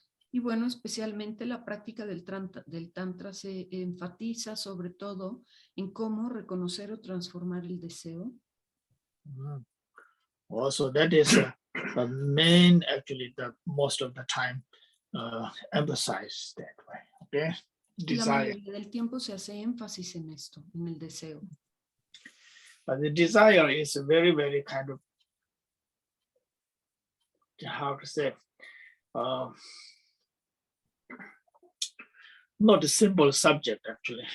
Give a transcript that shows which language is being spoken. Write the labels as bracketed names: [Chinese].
[Spanish] Y bueno, especialmente la práctica del tantra se enfatiza sobre todo en cómo reconocer o transformar el deseo. [English] Also, that is the main, actually, the most of the time emphasize that way. Okay, [Spanish] Y la [English] desire. [Spanish] mayoría del tiempo se hace énfasis en esto, en el deseo. [English] But the desire is a very, very kind of, how to say, not a simple subject actually.